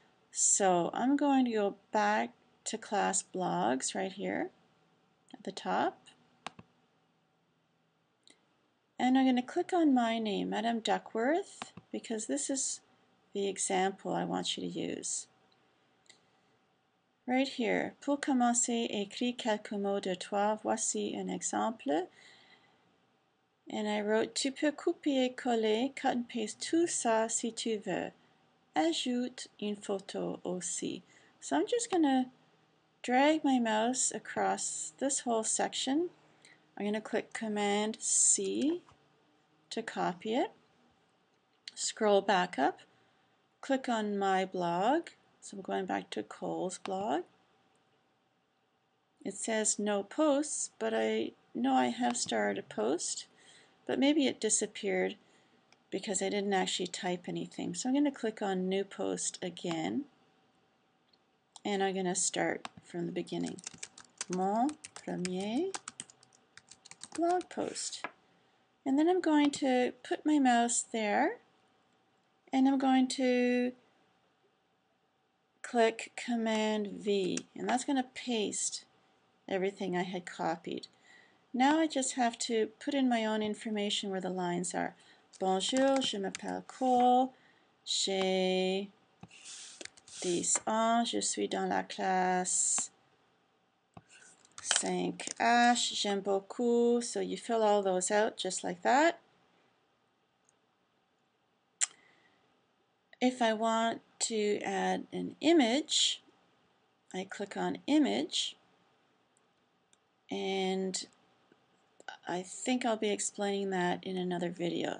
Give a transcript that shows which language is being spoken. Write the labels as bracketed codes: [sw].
[en] So I'm going to go back to class blogs right here at the top, and I'm going to click on my name, Madame Duckworth, because this is the example I want you to use. Right here, [fr] pour commencer, écris quelques mots de toi. Voici un exemple. [en] And I wrote, [fr] tu peux couper et coller, [en] cut and paste [fr] tout ça si tu veux. Ajoute une photo aussi. [en] So I'm just going to drag my mouse across this whole section. I'm going to click Command C to copy it. Scroll back up, click on my blog. So I'm going back to Cole's blog. It says no posts, but I know I have started a post, but maybe it disappeared because I didn't actually type anything. So I'm going to click on New Post again, and I'm going to start from the beginning. [fr] Mon premier blog post. [en] And then I'm going to put my mouse there, and I'm going to click Command V, and that's going to paste everything I had copied. Now I just have to put in my own information where the lines are. [fr] Bonjour, je m'appelle Cole, j'ai 10 ans, je suis dans la classe 5H, j'aime beaucoup. [en] So you fill all those out just like that. If I want to add an image, I click on Image, and I think I'll be explaining that in another video.